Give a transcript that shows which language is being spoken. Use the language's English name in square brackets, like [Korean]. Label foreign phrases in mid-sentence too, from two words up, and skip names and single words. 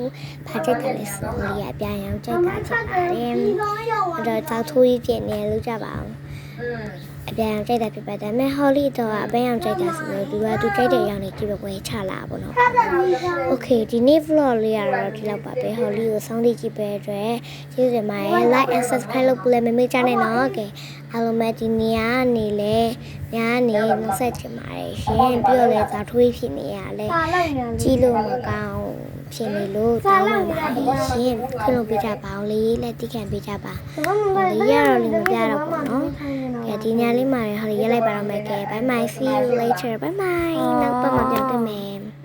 [Burmese] ဘာကြိုက်တယ်လဲဆို Holly ကပြန်အောင်ကြိုက်တာချစ်ပါတယ်အဲ့တော့တောက်ထိုးကြီးပြင်နေလို့ကြပါအောင်အပြန်ကြိုက်တာဖြစ်ပါတယ်ဒါပေမဲ့ Holly တော့အပန်း အောင်ကြိုက်တာဆိုတော့သူကြိုက်တဲ့အရာတွေကြည့်ပဲချလာပါတော့ Okay ဒီနေ့ vlog လေးကတော့ဒီလောက်ပါပဲ Holly ကိုစောင့် ကြည့်ပေးအတွက်ကျေးဇူးတင်ပါတယ် [English] like and subscribe [Burmese] လုပ်ပေးမမေ့ကြနဲ့နော် Okay အားလုံးပဲဒီနေ့ကနေလဲညနေနောက်ဆက်ချင်ပါတယ်ရှင်ပြီးတော့လဲသာထွေးဖြစ်နေရလဲကြည့်လို့မကောင်းဖြစ်နေလို့တောင်းပါပါတယ်ရှင်ခွင့်လုပ်ပေးကြပါအောင်လေးလက်တိခံပေးကြပါလေးရတော့လည်းမပြတော့ဘူးနော်ကဲဒီညလေးမှာ Holly ရက်လိုက်ပါတော့မယ်ကဲ [English] bye bye see you later bye bye [Burmese] နောက်ပတ်မှာပြန်တွေ့မယ်